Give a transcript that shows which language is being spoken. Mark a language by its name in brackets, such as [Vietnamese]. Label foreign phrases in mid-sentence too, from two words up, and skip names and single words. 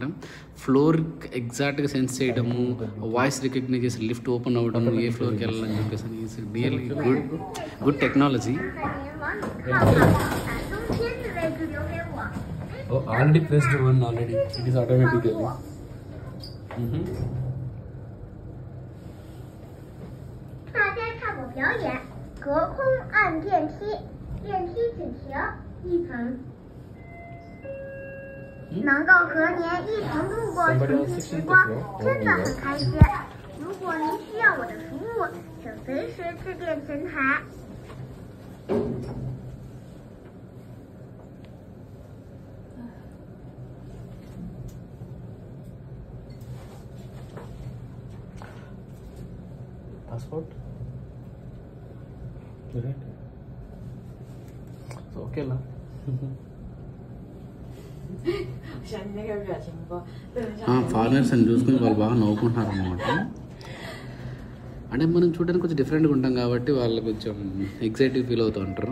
[English] floor exactly sense [Telugu] చేయడము, [English] voice recognize [Telugu] చేసి [English] lift open [Telugu] అవ్వడము, ఏ ఫ్లోర్కి వెళ్ళాలని చెప్పేసి [English] is really good technology. Already pressed one already it is automatically. [Chinese] 大家看我表演，隔空按电梯，电梯只停一层。能够和您一同度过纯净时光，真的很开心。如果您需要我的服务，请随时致电前台。 [English] Passport? Okay lah. [Telugu] ఫారినర్స్ అని చూసుకుని వాళ్ళు బాగా నవ్వుకుంటున్నారు అనమాట. అంటే మనం చూడడానికి కొంచెం డిఫరెంట్గా ఉంటాం కాబట్టి వాళ్ళు కొంచెం [English] excitive feel [Telugu] అవుతూ ఉంటారు.